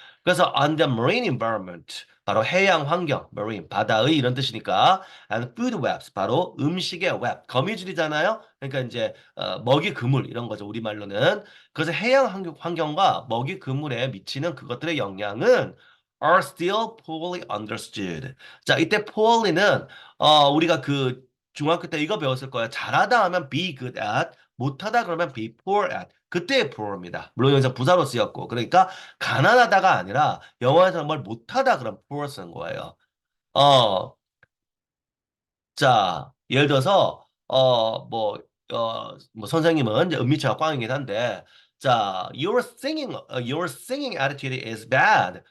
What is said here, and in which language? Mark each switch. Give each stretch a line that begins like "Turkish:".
Korean: 그래서
English: on the marine environment
Korean: 바로 해양 환경, marine 바다의 이런 뜻이니까
English: and food webs
Korean: 바로 음식의 웹, 거미줄이잖아요. 그러니까 이제 먹이 그물 이런 거죠. 우리말로는. 그래서 해양 환경과 먹이 그물에 미치는 그것들의 영향은
English: are still poorly understood.
Korean: 자, 이때 poorly는 우리가 그 중학교 때 이거 배웠을 거야. 잘하다 하면
English: be good at,
Korean: 못하다 그러면
English: be poor at.
Korean: 그때의 poor입니다. 물론 여기서 부사로 쓰였고. 그러니까 가난하다가 아니라 영어에서 뭘 못하다 그러면 poor 쓰는 거예요. 어, 자, 예를 들어서, 뭐, 선생님은 이제 은미치가 꽝이긴 한데, 자,
English: your singing attitude is bad.